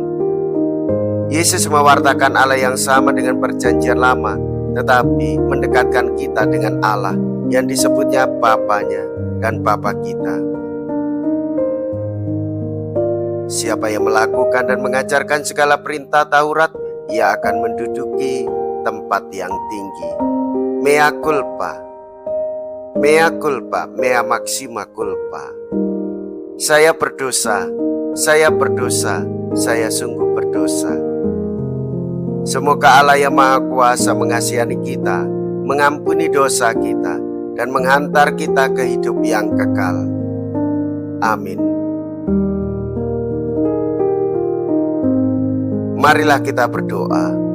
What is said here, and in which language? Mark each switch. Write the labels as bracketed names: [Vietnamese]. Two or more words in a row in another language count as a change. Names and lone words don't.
[Indonesian] Yesus mewartakan Allah yang sama dengan perjanjian lama, tetapi mendekatkan kita dengan Allah yang disebutnya Bapanya dan Bapa kita. Siapa yang melakukan dan mengajarkan segala perintah Taurat, ia akan menduduki tempat yang tinggi. [Latin] Mea culpa, mea culpa, mea maxima culpa. [Indonesian] Saya berdosa, saya berdosa, saya sungguh berdosa. Semoga Allah yang Maha Kuasa mengasihani kita, mengampuni dosa kita, dan menghantar kita ke hidup yang kekal. Amin. Marilah kita berdoa.